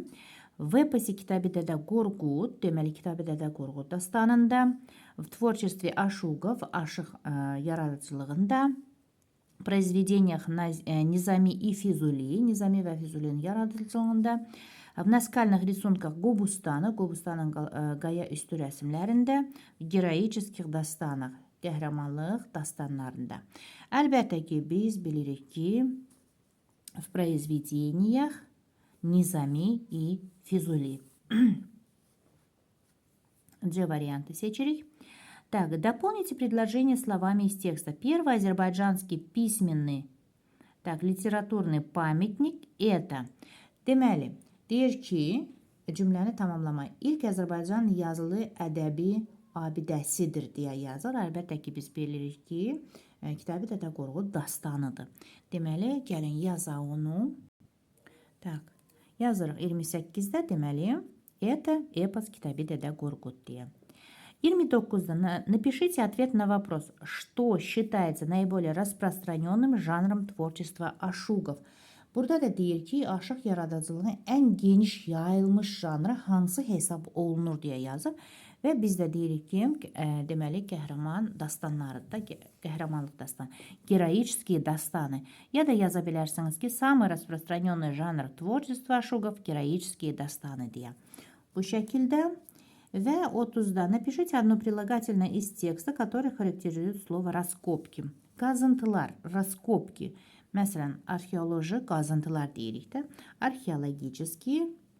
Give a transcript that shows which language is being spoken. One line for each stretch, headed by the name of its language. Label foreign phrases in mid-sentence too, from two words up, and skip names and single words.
Russian: В эпосе Китабе Деда Горгут,
Azerbaijani: deməli, Kitabi Dedə Qorqud dastanında,
Russian: в творчестве ашугов,
Azerbaijani: aşıq yaradıcılığında,
Russian: в произведениях Низами и Физули,
Azerbaijani: Nizami və Füzulinin yaradıcılığında,
Russian: в наскальных рисунках Qobustana,
Azerbaijani: Qobustanın qaya üstü rəsmlərində,
Russian: героических dastanах,
Azerbaijani: qəhrəmanlıq dastanlarında. Əlbəttə ki, biz bilirik ki,
Russian: в произведениях Nizami и Füzuli.
Azerbaijani: G варианты seçirik.
Russian: Так, дополните предложение словами из текста. Первый азербайджанский письменный, так, literatурный pamятник это.
Azerbaijani: Deməli, deyir ki, cümləni tamamlamaq. İlk Azərbaycan yazılı ədəbi abidəsidir deyə yazır. Əlbəttə ki, biz bilirik ki, Kitabi Dedə Qorqud dastanıdır. Deməli, gəlin yazaq onu. Tak, yazırıq 28-də, deməli,
Russian: это эпос Китаби Деда Горгут deyə. 29-da напишите ответ на вопрос, что считается наиболее распространенным жанром tворчества ашугов.
Azerbaijani: Burada da deyir ki, aşıq yaradıcılığının ən geniş yayılmış janrı hansı hesab olunur deyə yazır. Və biz də deyirik ki, deməli, qəhrəman dastanlarıdır, qəhrəmanlıq dastanı, героические dastanı. Ya da yaza bilərsiniz ki,
Russian: самый распространенный жанр tворчества ашугов героические dastanı deyə.
Azerbaijani: Bu şəkildə.
Russian: Və 30-da напишите одно прилагательное из текста, которое характеризует слово раскопки.
Azerbaijani: Qazıntılar, раскопки. Məsələn, arxeoloji qazıntılar deyirik də.
Russian: Arxeologические